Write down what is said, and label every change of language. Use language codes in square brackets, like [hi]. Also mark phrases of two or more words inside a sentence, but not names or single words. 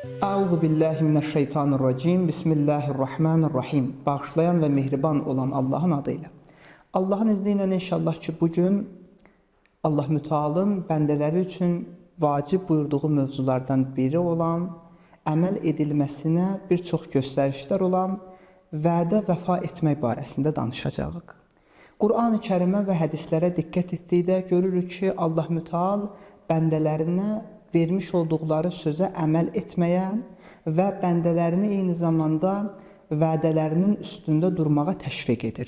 [ar] أعوذ بالله من الشيطان الرجيم. بسم الله الرحمن الرحيم. [tr] Bağışlayan ve mehriban olan Allah'ın adıyla. Allah'ın izniyle inşallah ki bugün Allah Müteala'nın bendeleri için vacib buyurduğu mövzulardan biri olan, [az] əməl edilməsinə bir çox göstərişlər olan vədə vəfa etmək barəsində danışacağıq. Qur'an-ı Kərimə və hədislərə diqqət etdikdə görürük ki, Allah Müteal bəndələrinə vermiş olduqları sözə əməl etməyə və bəndələrini eyni zamanda vədələrinin üstündə durmağa təşviq edir.